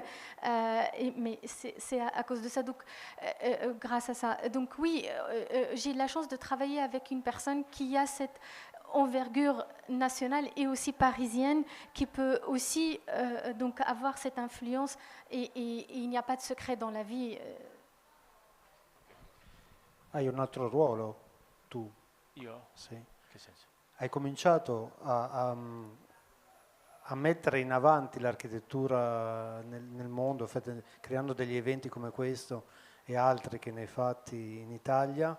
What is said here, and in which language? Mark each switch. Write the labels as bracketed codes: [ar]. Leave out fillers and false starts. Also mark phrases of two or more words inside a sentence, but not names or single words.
[fr] Mais c'est à cause de ça, donc, grâce à ça. Donc oui, j'ai la chance de travailler avec une personne qui a cette envergure nationale et aussi parisienne qui peut aussi donc avoir cette influence et il n'y a pas de secret dans la vie. [it] Hai un altro ruolo tu? Io? Sì. Che senso? Hai cominciato a mettere in avanti l'architettura nel mondo, creando degli eventi come questo e altri che ne hai fatti in Italia.